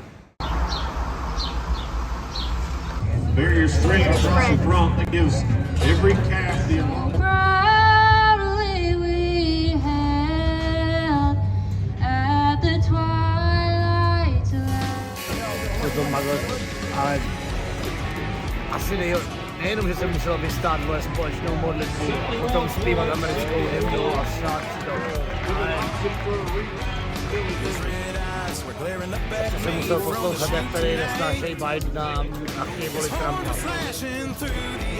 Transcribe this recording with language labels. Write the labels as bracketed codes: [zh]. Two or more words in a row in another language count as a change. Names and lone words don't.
[en] Barrier straight across the front that gives every calf the Proudly we hailed at the twilight's light. [cs] Je to magor, ale asi nejenom, že jsem musel vystát moje společnou modlitbu, potom zpívat americkou hymnu a šát si to, ale jsem musel poslouchat, jak tady nesnášejí Bidena a chtějí volit Trumpa.